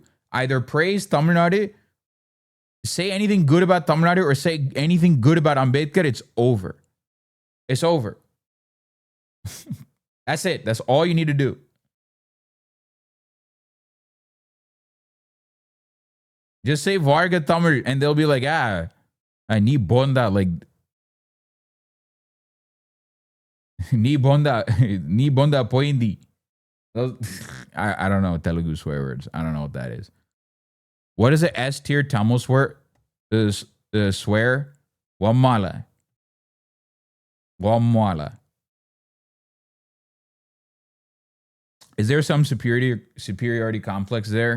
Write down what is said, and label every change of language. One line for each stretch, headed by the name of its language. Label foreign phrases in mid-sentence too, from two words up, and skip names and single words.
English: Either praise Tamil Nadu, say anything good about Tamil Nadu, or say anything good about Ambedkar. It's over. It's over. That's it. That's all you need to do. Just say Varga Tamil and they'll be like, I need bonda, like
Telugu: ni bonda poindi.
English: I don't know Telugu swear words. I don't know what that is. What is a S tier Tamil swear? Swear? Wamala. Is there some superiority complex there?